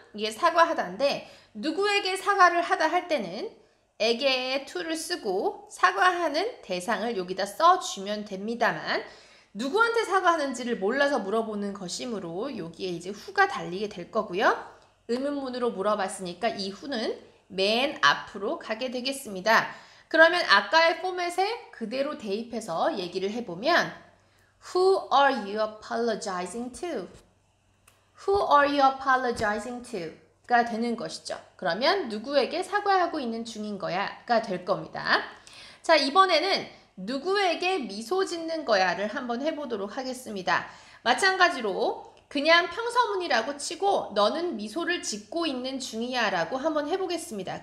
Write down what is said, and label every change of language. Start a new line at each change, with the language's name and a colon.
Korean: 이게 사과하다인데 누구에게 사과를 하다 할 때는 에게의 to를 쓰고 사과하는 대상을 여기다 써주면 됩니다만 누구한테 사과하는지를 몰라서 물어보는 것이므로 여기에 이제 who가 달리게 될 거고요. 의문문으로 물어봤으니까 이 who는 맨 앞으로 가게 되겠습니다. 그러면 아까의 포맷에 그대로 대입해서 얘기를 해보면
English: Who are you apologizing to? Who are you apologizing to?
Korean: 가 되는 것이죠. 그러면 누구에게 사과하고 있는 중인 거야 가 될 겁니다. 자, 이번에는 누구에게 미소 짓는 거야를 한번 해보도록 하겠습니다. 마찬가지로 그냥 평서문이라고 치고 너는 미소를 짓고 있는 중이야 라고 한번 해보겠습니다.